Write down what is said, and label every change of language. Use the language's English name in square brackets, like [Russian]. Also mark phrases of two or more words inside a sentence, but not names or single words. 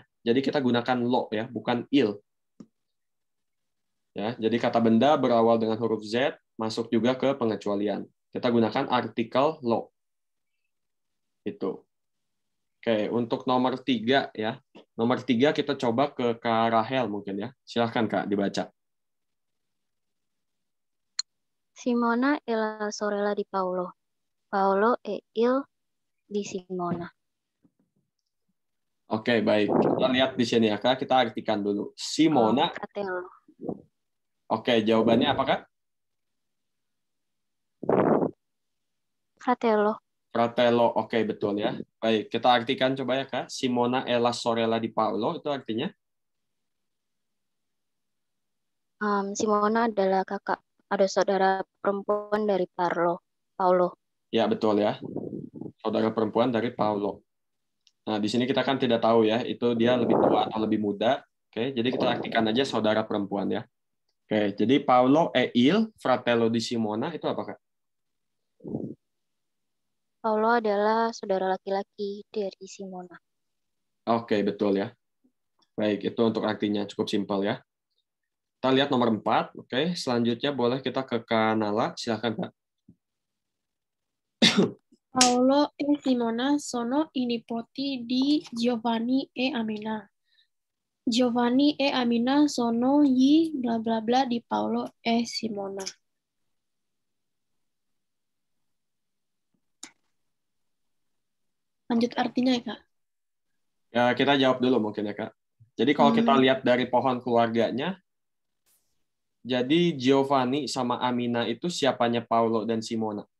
[Indonesian] Jadi kita gunakan lo ya, bukan il. Ya, jadi kata benda berawal dengan huruf Z masuk juga ke pengecualian. Kita gunakan artikel lo. Itu. Oke, untuk nomor 3 ya. Nomor 3 kita coba ke Kak Rahel mungkin ya. Silahkan Kak dibaca. [Italian] Simona e la sorella di Paolo. Paolo e il di Simona. [Indonesian] Oke, baik. Kita lihat di sini ya Kak. Kita artikan dulu. Simona. Fratello. Oke, jawabannya apa Kak? Fratello. Fratello. Oke, betul ya. Baik, kita artikan coba ya Kak. [Italian] Simona e la sorella di Paolo [Indonesian] itu artinya? Simona adalah kakak, ada saudara perempuan dari Paolo. Ya, betul ya. Saudara perempuan dari Paolo. Nah, di sini kita kan tidak tahu ya, itu dia lebih tua atau lebih muda. Oke, jadi kita artikan aja saudara perempuan ya. Oke, jadi [Italian] Paolo e il fratello di Simona [Indonesian] itu apa, Kak? Paolo adalah saudara laki-laki dari Simona. Oke, betul ya. Baik, itu untuk artinya cukup simpel ya. Kita lihat nomor 4. Oke, selanjutnya boleh kita ke Kanala. Silakan, Kak. [Italian] Paolo e Simona sono i nipoti di Giovanni e Amina. Giovanni e Amina sono gli bla bla bla di Paolo e Simona. [Indonesian] Lanjut artinya ya, Kak? Ya, kita jawab dulu mungkin ya, Kak. Jadi kalau kita lihat dari pohon keluarganya, jadi Giovanni sama Amina itu siapanya Paolo dan Simona?